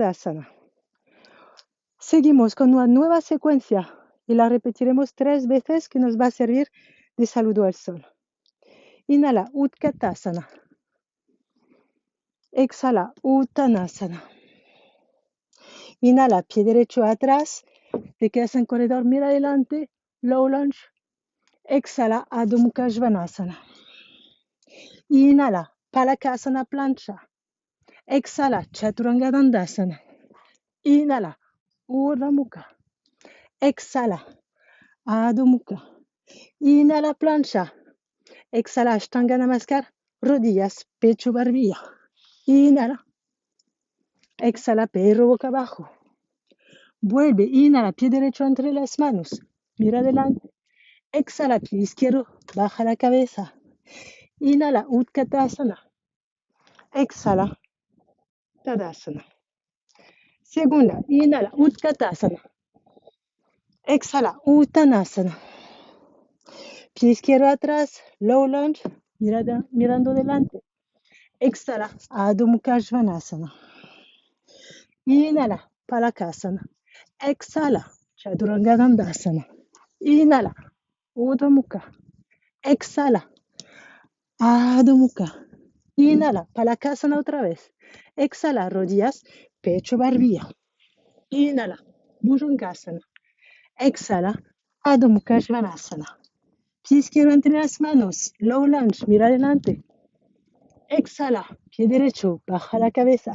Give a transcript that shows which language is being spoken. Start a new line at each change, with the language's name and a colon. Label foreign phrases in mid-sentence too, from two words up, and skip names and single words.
Spanish: Seguimos con una nueva secuencia y la repetiremos 3 veces que nos va a servir de saludo al sol. Inhala, Utkatasana. Exhala, Uttanasana. Inhala, pie derecho atrás, te quedas en corredor, mira adelante,
English: low lunge.
Spanish: Exhala, Adho Mukha Svanasana. Inhala, Palakasana plancha. Exhala, Chaturanga Dandasana. Inhala, Urdhva Mukha. Exhala, Adho Mukha. Inhala, plancha. Exhala, Ashtanga Namaskar, rodillas, pecho, barbilla. Inhala. Exhala, perro boca abajo. Vuelve, inhala, pie derecho entre las manos. Mira adelante. Exhala, pie izquierdo, baja la cabeza. Inhala, Utkatasana. Exhala, Tadasana. Segunda, inhala, Utkatasana. Exhala, Uttanasana. Pie izquierdo atrás,
English: low lunge,
Spanish: mirando delante. Exhala, Adho Mukha Svanasana. Inhala, Palakasana. Exhala, Chaturanga Dandasana. Inhala, Urdhva Mukha. Exhala, Adho Mukha. Inhala, Palakasana otra vez. Exhala, rodillas, pecho, barbilla. Inhala, Bhujangasana. Exhala, Adho Mukha Svanasana. Pie izquierdo entre las manos,
English: low lunge,
Spanish: mira adelante. Exhala, pie derecho, baja la cabeza.